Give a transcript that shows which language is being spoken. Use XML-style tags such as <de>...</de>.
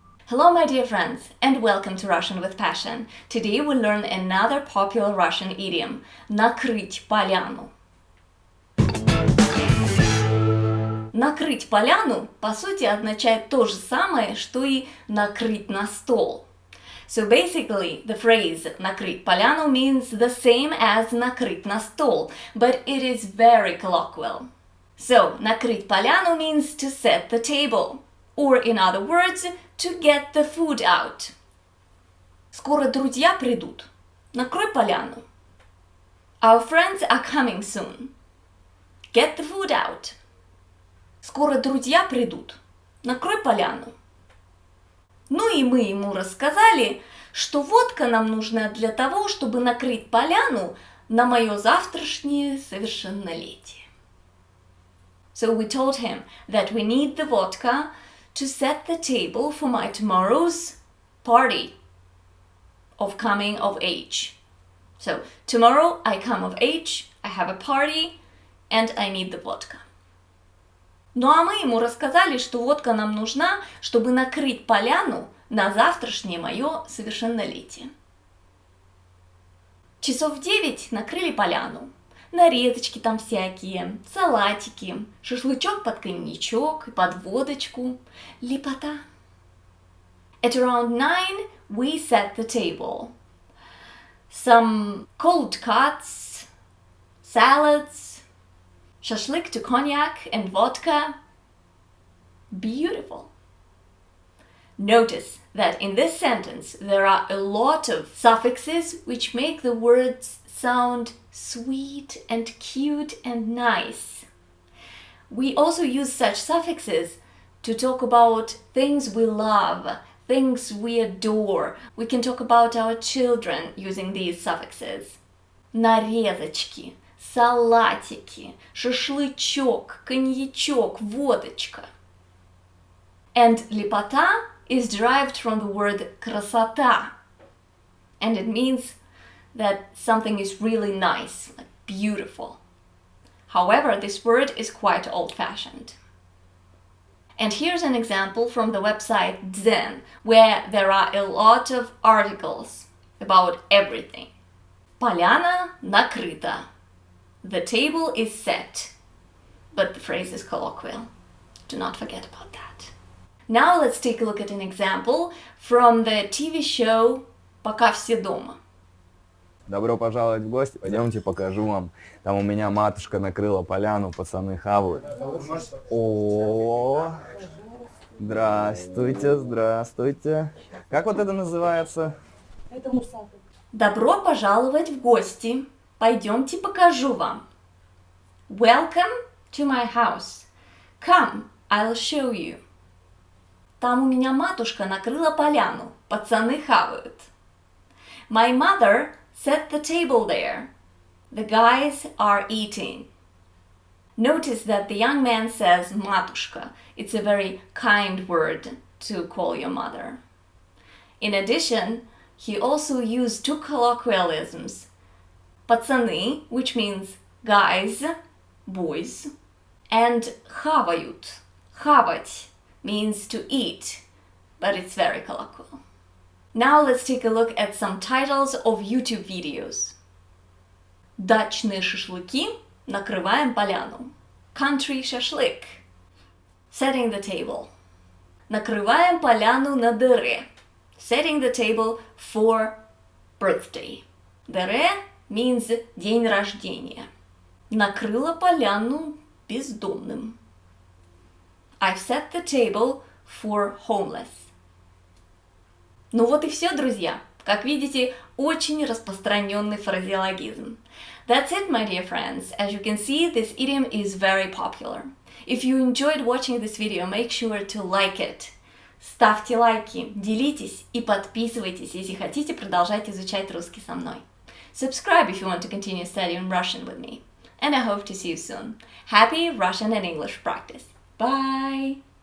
<en>Hello, my dear friends, and welcome to Russian with Passion. Today we'll learn another popular Russian idiom –</en> <ru>накрыть поляну. Накрыть поляну, по сути, означает то же самое, что и накрыть на стол.</ru> <en>So basically, the phrase</en> <ru>накрыть поляну</ru> <en>means the same as</en> <ru>накрыть на стол,</ru> <en>but it is very colloquial. So,</en> <ru>накрыть поляну</ru> <en>means to set the table, or in other words, to get the food out.</en> <ru>Скоро друзья придут. Накрой поляну.</ru> <en>Our friends are coming soon. Get the food out.</en> <ru>Скоро друзья придут. Накрой поляну. Ну и мы ему рассказали, что водка нам нужна для того, чтобы накрыть поляну на мое завтрашнее совершеннолетие.</ru> <en>So we told him that we need the vodka to set the table for my tomorrow's party of coming of age. So tomorrow I come of age, I have a party, and I need the vodka.</en> <ru>Ну а мы ему рассказали, что водка нам нужна, чтобы накрыть поляну на завтрашнее мое совершеннолетие. Часов в 9 накрыли поляну. Нарезочки там всякие, салатики, шашлычок под коньячок и под водочку. Лепота.</ru> <en>At around 9 we set the table. Some cold cuts, salads, shashlik to cognac and vodka. Beautiful. Notice that in this sentence there are a lot of suffixes which make the words sound sweet and cute and nice. We also use such suffixes to talk about things we love, things we adore. We can talk about our children using these suffixes.</en> <ru>Нарезочки, салатики, шашлычок, коньячок, водочка.</ru> <en>And</en> <ru>лепота</ru> <en>is derived from the word</en> <ru>красота,</ru> <en>and it means that something is really nice, like beautiful. However, this word is quite old-fashioned. And here's an example from the website Zen, where there are a lot of articles about everything.</en> <ru>Поляна накрыта.</ru> <en>The table is set, but the phrase is colloquial. Do not forget about that. Now let's take a look at an example from the TV show</en> <ru>«Пока все дома». Добро пожаловать в гости. Пойдемте покажу вам. Там у меня матушка накрыла поляну, пацаны хавают. О, здравствуйте, здравствуйте. Как вот это называется? Это мусака. Добро пожаловать в гости. Пойдемте покажу вам.</ru> <en>Welcome to my house. Come, I'll show you.</en> <ru>Там у меня матушка накрыла поляну. Пацаны хавают.</ru> <en>My mother set the table there. The guys are eating. Notice that the young man says</en> <ru>матушка.</ru> <en>It's a very kind word to call your mother. In addition, he also used two colloquialisms.</en> <ru>Пацаны,</ru> <en>which means guys, boys, and</en> <ru>хавают. Хавать</ru> <en>means to eat, but it's very colloquial. Now let's take a look at some titles of YouTube videos.</en> <ru>Дачные шашлыки, накрываем поляну.</ru> <en>Country шашлык. Setting the table.</en> <ru>Накрываем поляну на дыре.</ru> <en>Setting the table for birthday.</en> <ru>Дыре</ru> <en>means</en> <ru>день рождения. Накрыла поляну бездомным.</ru> <en>I've set the table for homeless.</en> <ru>Ну вот и все, друзья. Как видите, очень распространенный фразеологизм.</ru> <en>That's it, my dear friends. As you can see, this idiom is very popular. If you enjoyed watching this video, make sure to like it.</en> <ru>Ставьте лайки, делитесь и подписывайтесь, если хотите продолжать изучать русский со мной.</ru> <en>Subscribe if you want to continue studying Russian with me. And I hope to see you soon. Happy Russian and English practice. Bye!</en>